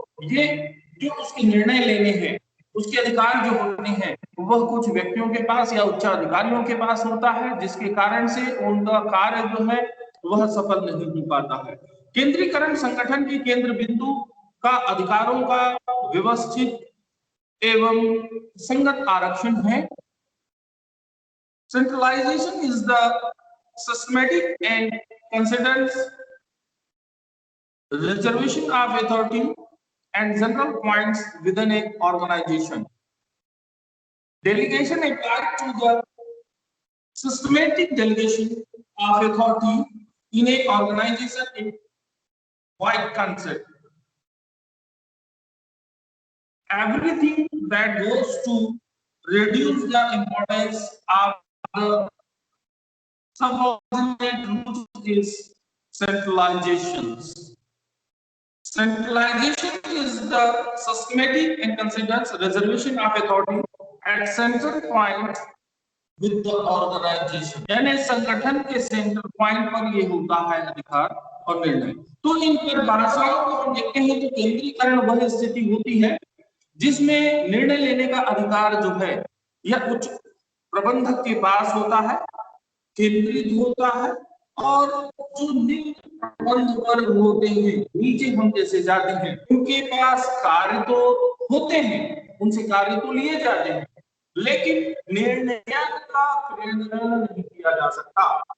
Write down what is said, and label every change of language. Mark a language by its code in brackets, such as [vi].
[hi] ये जो उसके निर्णय लेने हैं, उसके अधिकार जो होते हैं, वह कुछ व्यक्तियों के पास या उच्च अधिकारियों के पास होता है, जिसके कारण से उनका कार्य जो है वह सफल नहीं हो पाता है। केंद्रीकरण संगठन की केंद्र बिंदु का अधिकारों का व्यवस्थित एवं संगत आरक्षण है। [en] Centralization is the systematic and considers reservation of authority and general points within an organization. Delegation applied to the systematic delegation of authority in a organization in wide concept. Everything that goes to reduce the importance of the subordinate rules is centralizations. Centralization is the systematic and considers reservation of authority at central point with the organization. [hi] यानी संगठन के centre point पर ये होता है अधिकार और निर्णय। तो इन परिभाषाओं को हम देखते हैं तो केंद्रीकरण वह स्थिति होती है जिसमें निर्णय लेने का अधिकार जो है यह उच्च प्रबंधक के पास होता है, केंद्रित होता है, और जो निम्न प्रबंध वर्ग होते हैं, नीचे हम जैसे जाते हैं, उनके पास कार्य तो होते हैं, उनसे कार्य तो लिए जाते हैं, लेकिन निर्णय का क्रियान्वयन नहीं किया जा सकता।